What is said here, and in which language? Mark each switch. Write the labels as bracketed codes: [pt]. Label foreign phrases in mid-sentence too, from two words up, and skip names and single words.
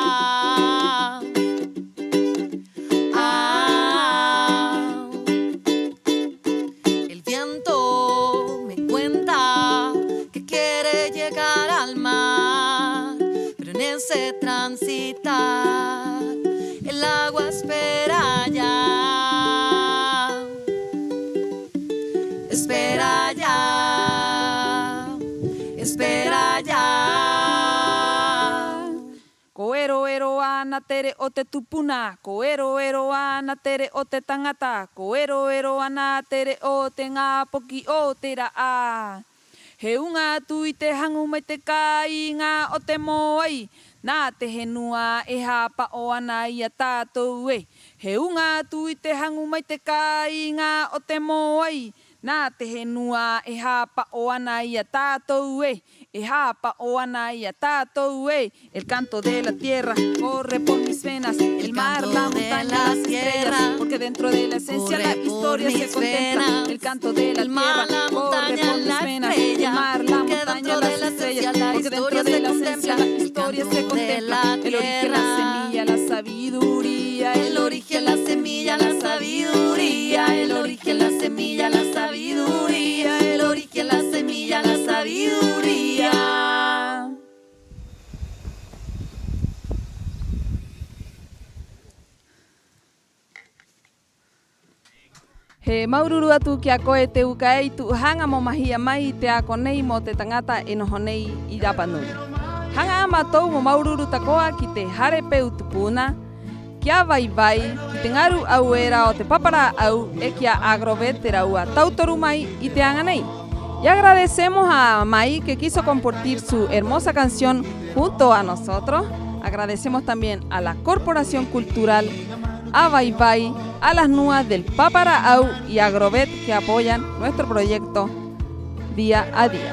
[es] El viento me cuenta que quiere llegar al mar, pero en ese transitar el agua espera ya. Espera ya, espera ya. [rap] Koero ero ana tere o te tupuna, koero ero ana tere o te tangata, koero ero ana tere o te ngā poki o te raa. He unga tu i te hangu mai te kai ngā o te moai, nā te henua e hapa o ana i a tātou e. He unga tu i te hangu mai te kai ngā o te moai, nā te henua e hapa o ana i a tātou e. E hapa o ana i a tātou e. [es] El canto de la tierra corre por mis venas, el mar, la montaña, las estrellas, porque dentro de la esencia la historia se contempla. El canto de la tierra corre por mis venas, el mar, la montaña, las estrellas, porque dentro de la esencia la historia se contempla. El origen, la semilla, la sabiduría, el origen, la semilla, la sabiduría, el origen, la semilla, la sabiduría, el origen, la semilla, la sabiduría. [rap] He maururu atu ki a koe te uka ei tu hanga mo mahia mai te ako nei mo te tangata e noho nei i Rapa Nui. Hanga ama tau mo maururu takoa ki te hare peu tupuna, ki a vai vai, ki te ngaru au era o te papara au e ki a Agrovet te raua tautoru mai i te anga nei. [es] Y agradecemos a Mai que quiso compartir su hermosa canción junto a nosotros. Agradecemos también a la Corporación Cultural, a Vai Vai, a las NUAS del Paparaau y a Agrovet que apoyan nuestro proyecto día a día.